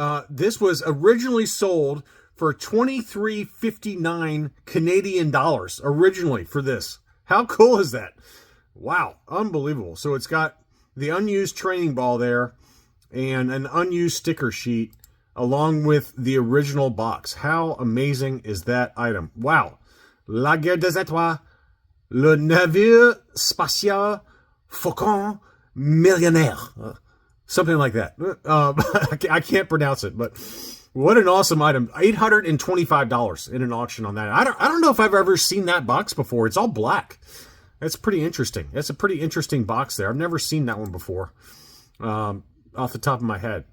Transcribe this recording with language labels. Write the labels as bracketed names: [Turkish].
[English] This was originally sold for $23.59 Canadian dollars originally for this. How cool is that? Wow, unbelievable. So it's got the unused training ball there and an unused sticker sheet along with the original box. How amazing is that item? Wow. [French] La Guerre des Étoiles, le navire spatial Faucon millionnaire. [English] Something like that. I can't pronounce it, but what an awesome item. $825 in an auction on that. I don't know if I've ever seen that box before. It's all black. That's pretty interesting. That's a pretty interesting box there. I've never seen that one before off the top of my head.